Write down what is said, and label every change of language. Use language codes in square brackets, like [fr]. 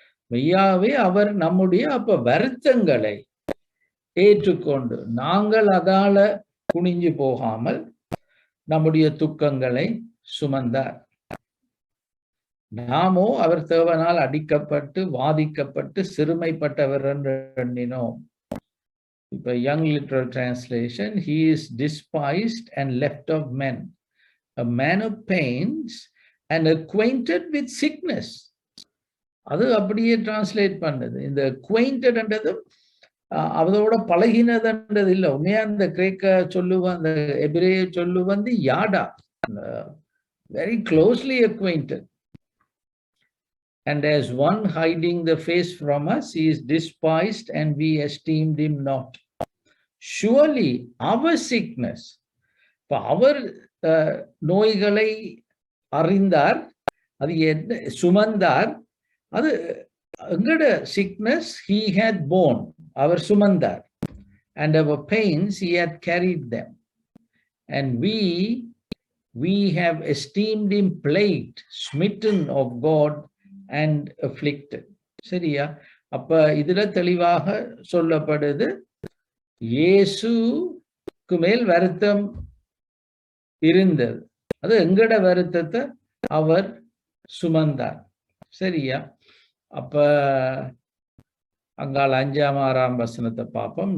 [ta] மெய்யாவே அவர் நம்முடைய அப்ப வருத்தங்களை ஏற்றுக்கொண்டு, நாங்கள் அதால குனிஞ்சு போகாமல் நம்முடைய துக்கங்களை சுமந்தார். நாமோ அவர் தேவனால் அடிக்கப்பட்டு வாதிக்கப்பட்டு சிறுமைப்பட்டவர் என்று எண்ணினோம். இப்ப young literal translation, [en] he is despised and left of men, a man of pains and acquainted with sickness. [ta] அது அப்படியே டிரான்ஸ்லேட் பண்ணுது. இந்த acquainted என்றது அதோட பழகினதுன்றது இல்லை. உண்மையா அந்த கிரேக்க சொல்லு அந்த எபிரேய சொல்லு யாடா, [en] very closely acquainted. And as one hiding the face from us, he is despised and we esteemed him not. Surely our sickness, [ta] அவர் நோய்களை அறிந்தார், அது சுமந்தார், அது எங்கட [en] sickness he had borne, [ta] அவர் சுமந்தார், [en] and our pains he had carried them, and we have esteemed him plagued, smitten of God and afflicted. [ta] சரியா? அப்ப இதுல தெளிவாக சொல்லப்படுது, இயேசுக்கு மேல் வருத்தம் இருந்தது, அது எங்கட வருத்தத்தை அவர் சுமந்தார். சரியா? அப்ப அங்கால 5ஆம் 6ஆம் வசனத்தை பார்ப்போம்.